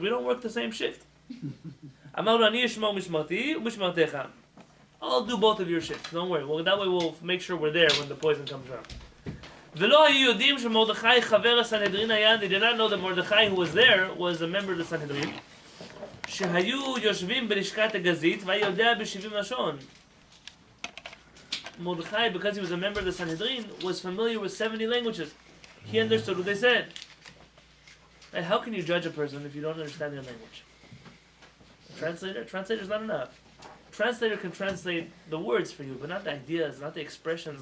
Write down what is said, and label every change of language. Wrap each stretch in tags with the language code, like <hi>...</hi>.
<en>We don't work the same shift.</en> <he>Amar lo ani yishmor mishmarti u'mishmartecha.</he> <en>I'll do both of your shifts. Don't worry. Well, that way we'll make sure we're there when the poison comes around.</en> <he>V'lo hayu yodim shemordechai chaver haSanhedrin haya.</he> <en>They did not know that Mordechai, who was there, was a member of the Sanhedrin.</en> <he>שהיו יושבים בלשכת הגזית והיודע ב-70 לשון.</he> <en>Mordechai, because he was a member of the Sanhedrin, was familiar with 70 languages. He understood what they said. And how can you judge a person if you don't understand their language? A translator's not enough. Translator can translate the words for you, but not the ideas, not the expressions.</en>